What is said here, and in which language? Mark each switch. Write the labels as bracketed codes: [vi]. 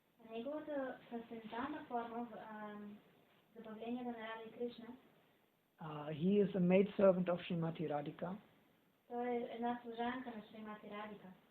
[bg] Неговата трансцендентална форма в забавленията на Рада и Кришна, [en] he is a maidservant of Srimati Radhika [bg] той е една служанка на Шримати Радика.